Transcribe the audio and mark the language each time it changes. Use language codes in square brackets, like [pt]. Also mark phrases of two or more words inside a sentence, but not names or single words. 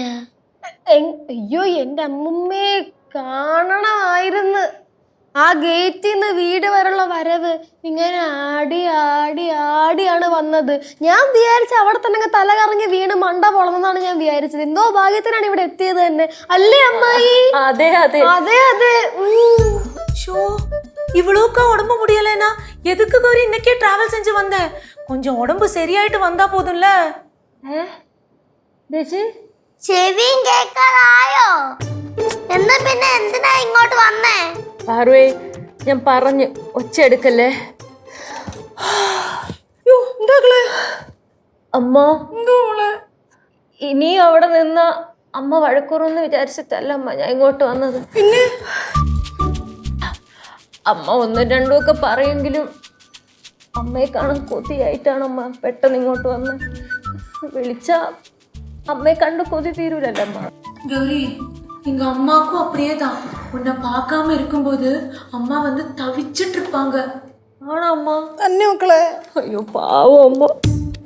[ml] അയ്യോ, എന്റെ അമ്മുമ്മയെ കാണണമായിരുന്നു. ആ ഗേറ്റിൽ നിന്ന് വീട് വരെയുള്ള വരവ് ഇങ്ങനെ ആടി ആടി ആടിയാണ് വന്നത്. ഞാൻ വിചാരിച്ച അവിടെ തന്നെ തല കറങ്ങി വീണ് മണ്ട പൊളന്നെന്നാണ് ഞാൻ വിചാരിച്ചത്. എന്തോ ഭാഗ്യത്തിനാണ് ഇവിടെ എത്തിയത് തന്നെ, അല്ലേ അമ്മായി? അതെ അതെ അതെ അതെ. [ta] ஷோ, இவ்வளோக்கா உடம்பு முடியலனா எதுக்கு கௌரி இன்னைக்கே டிராவல் செஞ்சு வந்த? கொஞ்சம் உடம்பு சரியாயிட்டு வந்தா போதும்ல. [ml] ചെവിയും കേൾക്കാറായോ? എന്നാ പിന്നെ എന്തിനാ ഇങ്ങോട്ട് വന്നേ? പാർവേ, ഞാൻ പറഞ്ഞു, ഒച്ച എടുക്കല്ലേ. അമ്മ, ഇനിയും അവിടെ നിന്ന അമ്മ വഴക്കൂറെന്ന് വിചാരിച്ചിട്ടല്ല അമ്മ ഞാൻ ഇങ്ങോട്ട് വന്നത്. പിന്നെ അമ്മ 1 2 ഒക്കെ പറയെങ്കിലും അമ്മയെ കാണാൻ കൊതിയായിട്ടാണ് അമ്മ പെട്ടെന്ന് ഇങ്ങോട്ട് വന്ന്. വിളിച്ച അമ്മയെ കണ്ട് കൊതി തീരൂലല്ലോ അമ്മ. [ta] கௌரி, எங்க அம்மாக்கும் அப்படியே தான். உன்னை பார்க்காம இருக்கும்போது அம்மா வந்து தவிச்சிட்டு இருப்பாங்க. [ml] ആണോ അമ്മ? തന്നെ മക്കളെ. അയ്യോ പാവം അമ്മ.